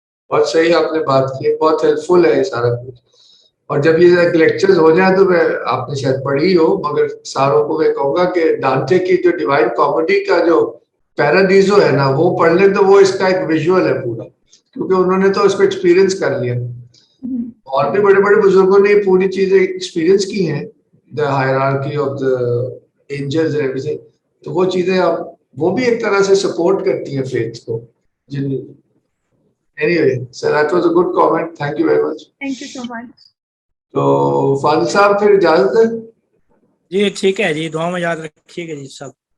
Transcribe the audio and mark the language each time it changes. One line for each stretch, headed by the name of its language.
Urdu: بہت صحیح آپ نے بات کی, بہت ہیلپ فل ہے یہ سارا کچھ. اور جب یہ لیکچرز ہو جائیں تو میں, آپ نے شاید پڑھی ہو مگر ساروں کو میں کہوں گا کہ ڈانٹے کی جو ڈیوائن کامیڈی کا جو پیراڈیزو ہے نا وہ پڑھ لیں تو وہ اس کا ایک ویژول ہے پورا, کیونکہ انہوں نے تو اس کو ایکسپیرینس کر لیا, اور بھی بڑے بڑے بزرگوں نے پوری چیزیں ایکسپیرینس کی ہیں,
English: The hierarchy of the angels and everything.
Urdu: تو وہ چیزیں اب وہ بھی ایک طرح سے سپورٹ کرتی ہیں فیتھ کو.
English: Anyway, so that was a good comment. Thank you very much. Thank you so much.
Urdu: تو فاضل صاحب پھر اجازت ہے. جی ٹھیک ہے جی, دعا میں یاد رکھیے گا جی سب.